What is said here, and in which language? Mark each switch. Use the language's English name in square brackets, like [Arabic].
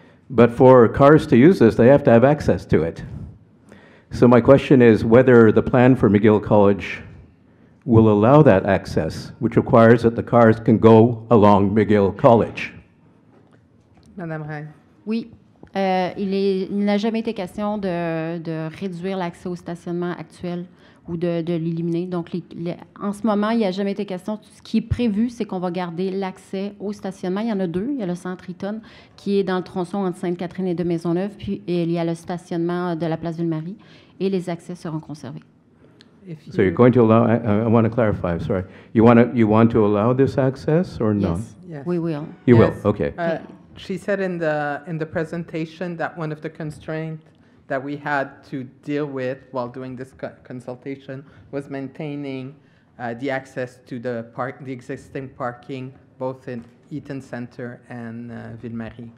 [English] But for cars to use this, they have to have access to it. So my question is whether the plan for McGill College will allow that access, which requires that the cars can go along McGill College. [French] Madame Ray. Oui. Il n'a jamais été question de réduire l'accès au stationnement actuel ou de l'éliminer. Donc, en ce moment, il n'y a jamais été question. Ce qui est prévu, c'est qu'on va garder l'accès au stationnement. Il y en a 2. Il y a le centre Eaton, qui est dans le tronçon entre Sainte-Catherine et de Maisonneuve, puis il y a le stationnement de la place Ville-Marie, et les accès seront conservés. [English] So you're going to allow, I want to clarify, sorry. You want to allow this access or not? Yes, we will. You will, okay. She said in the presentation that one of the constraints that we had to deal with while doing this consultation was maintaining the access to the existing parking both in Eaton Center and Ville-Marie.